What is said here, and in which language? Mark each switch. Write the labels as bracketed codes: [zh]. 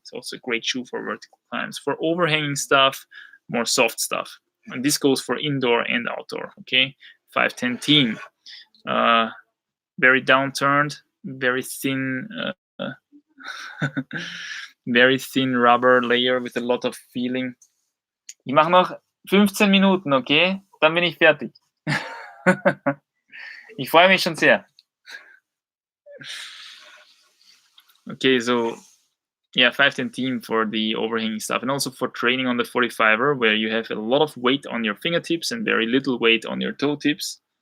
[en] It's also a great shoe for vertical climbs. For overhanging stuff, more soft stuff. And this goes for indoor and outdoor. Okay, 510 team. Very downturned, very thin, very thin rubber layer with a lot of feeling. [de] Ich mache noch 15 Minuten, okay? Dann bin ich fertig. Ich freue mich schon sehr. [en] Okay, so yeah, 510 team for the overhanging stuff, and also for training on the 45er, where you have a lot of weight on your fingertips and very little weight on your toe tips.